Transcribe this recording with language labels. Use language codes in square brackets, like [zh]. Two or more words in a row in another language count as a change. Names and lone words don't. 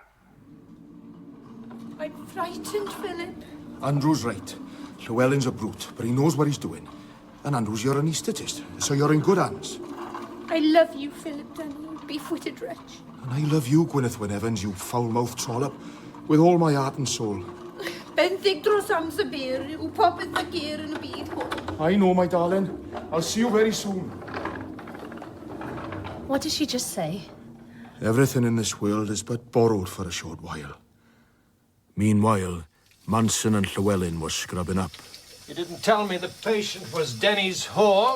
[en] I'm frightened, Philip. Andrew's right. Llewellyn's a brute, but he knows what he's doing. And Andrew's your anaesthetist, so you're in good hands. I love you, Philip Dunn, you beef-footed wretch. And I love you, Gwyneth Wyn Evans, you foul-mouthed trollop, with all my heart and soul. [cy] Benthyg dros amser byr, yw popeth y gyr yn y byd hwn. [en] I know, my darling. I'll see you very soon. What did she just say? Everything in this world is but borrowed for a short while. Meanwhile, Manson and Llewellyn were scrubbing up. You didn't tell me the patient was Denny's whore.